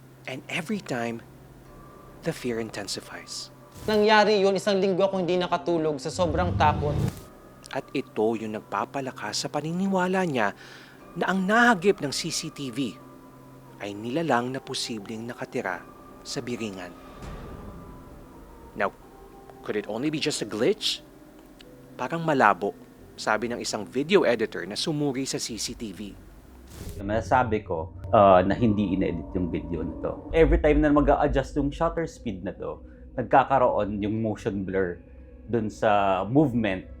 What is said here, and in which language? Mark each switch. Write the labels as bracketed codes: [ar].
[en] And every time, the fear intensifies. [tl] Nangyari yun, 1 linggo ako hindi nakatulog sa sobrang takot. At ito yung nagpapalakas sa paniniwala niya na ang nahagip ng CCTV ay nilalang na posibleng nakatira sa Biringan. [en] Now, could it only be just a glitch? [tl] Parang malabo, sabi ng isang video editor na sumuri sa CCTV. Masasabi ko na hindi in-edit yung video na to. Every time na mag-a-adjust yung shutter speed na to, nagkakaroon yung motion blur dun sa movement.